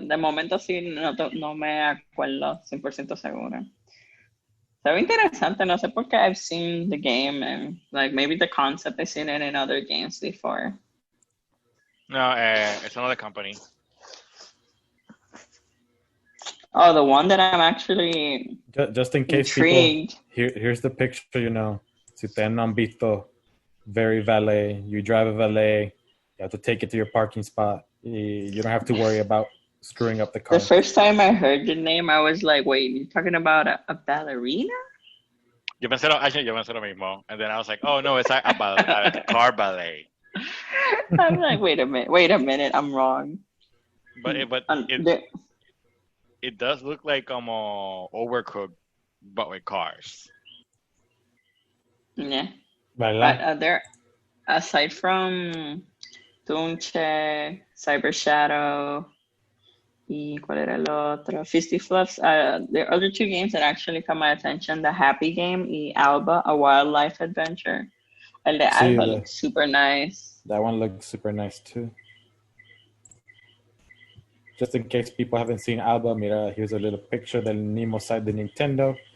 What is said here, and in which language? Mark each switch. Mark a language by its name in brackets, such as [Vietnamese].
[Spanish] De momento sí, no me acuerdo 100% segura. Se ve interesante. No sé por qué [English] I've seen the game and like maybe the concept I've seen it in other games before. No, it's another company. Oh, the one that I'm actually Just in case intrigued. people, here's the picture, [Spanish] Si ustedes no han visto, [English] very valet. You drive a valet, you have to take it to your parking spot. You don't have to worry about screwing up the car. The first time I heard the name, I was like, wait, you're talking about a ballerina? [Spanish] Yo pensé lo mismo. [English] And then I was like, oh no, it's a car ballet. I'm like, wait a minute, I'm wrong. But it does look like Overcooked, but with cars. Yeah. [Spanish] ¿Verdad? [English] But aside from Tunche, Cyber Shadow, [Spanish] y ¿cuál era el otro? [English] Fisty Fluffs. There are other two games that actually caught my attention: the Happy Game y Alba, a wildlife adventure. [Spanish] El de Sí, [English] Alba looks super nice. That one looks super nice too. Just in case people haven't seen Alba, mira, here's a little picture del Nemo side de Nintendo.